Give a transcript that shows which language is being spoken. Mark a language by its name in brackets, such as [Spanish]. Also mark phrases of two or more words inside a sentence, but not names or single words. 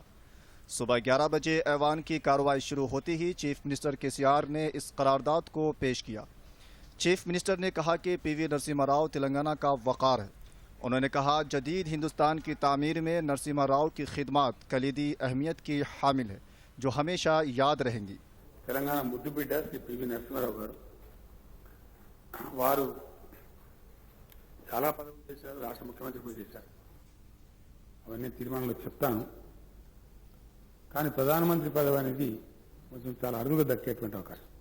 [Urdu] صبح 11 بجے ایوان کی کارروائی شروع ہوتی ہی [English] chief minister [Urdu] KCR نے اس قرارداد کو پیش کیا۔ [English] chief minister [Urdu] نے کہا کہ PV نرسمہا راؤ تلنگانہ کا وقار ہے۔ انہوں نے کہا جدید ہندوستان کی تعمیر میں نرسمہا راؤ کی خدمات کلیدی اہمیت کی حامل ہے، جو ہمیشہ یاد رہیں گی۔ [Telugu] తెలంగాణ ముద్దుబిడ్డ శ్రీ PV నరసింహారావు గారు వారు చాలా పదవులు చేశారు, రాష్ట్ర ముఖ్యమంత్రి కూడా చేశారు। అవన్నీ తీర్మానంలో చెప్తాను, కానీ ప్రధానమంత్రి పదవి అనేది కొంచెం చాలా అరుదుగా దక్కేటువంటి అవకాశం।